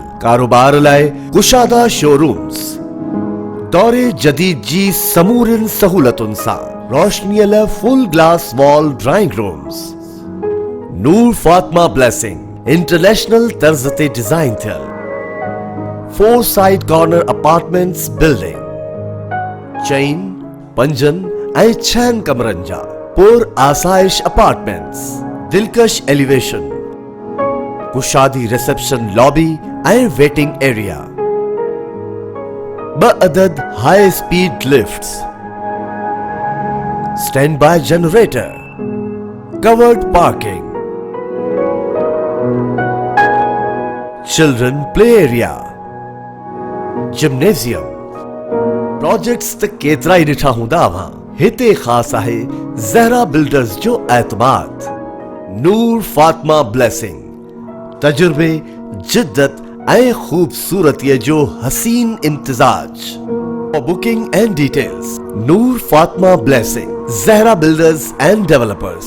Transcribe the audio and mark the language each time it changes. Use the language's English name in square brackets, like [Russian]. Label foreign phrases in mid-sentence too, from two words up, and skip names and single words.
[Sindhi] کاروبار لائے کشادہ شورومز, دورے جدید جی سمورن سہولتن سا, روشنی ل [English] full glass wall drawing rooms. [Sindhi] نور فاطمہ بلیسنگ انٹرنیشنل طرز تے ڈیزائن تھل [English] 4 side corner apartments building [Sindhi] چین 5 ऐं 6 कमरनि जा पुर आसाइश अपार्टमेंट्स, दिलकश एलिवेशन, कुशादी [English] reception lobby [Sindhi] ऐं [English] waiting area, 2 अदद high speed lifts, stand by generator, covered parking, children play area, gymnasium. [Sindhi] प्रोजेक्ट्स त केतरा ई ॾिठा हूंदा अव्हां. हिते ख़ास आहे ज़हरा बिल्डर्स जो एतमाद. नूर फातिमा ब्लेसिंग तजुर्बे, जिद्दत ऐं खूबसूरतीअ जो हसीन इम्तिजाज. [English] For booking and details, Noor Fatima Blessing, Zahra Builders and Developers.